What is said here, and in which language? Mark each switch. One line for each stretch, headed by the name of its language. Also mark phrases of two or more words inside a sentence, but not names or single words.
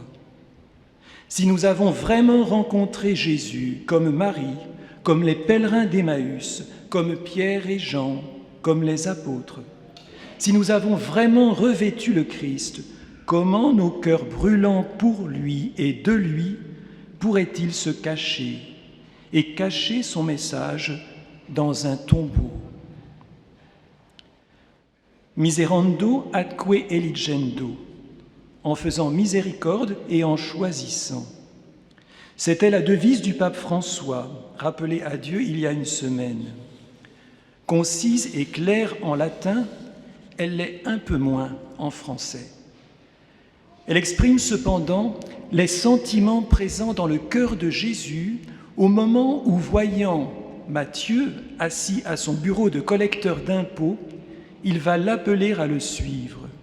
French: Si nous avons vraiment rencontré Jésus comme Marie, comme les pèlerins d'Emmaüs, comme Pierre et Jean, comme les apôtres, si nous avons vraiment revêtu le Christ, comment nos cœurs brûlants pour lui et de lui pourraient-ils se cacher et cacher son message dans un tombeau?
Latin: Miserando atque eligendo,
French: en faisant miséricorde et en choisissant. C'était la devise du pape François, rappelée à Dieu il y a une semaine. Concise et claire en latin, elle l'est un peu moins en français. Elle exprime cependant les sentiments présents dans le cœur de Jésus au moment où, voyant Matthieu assis à son bureau de collecteur d'impôts, il va l'appeler à le suivre.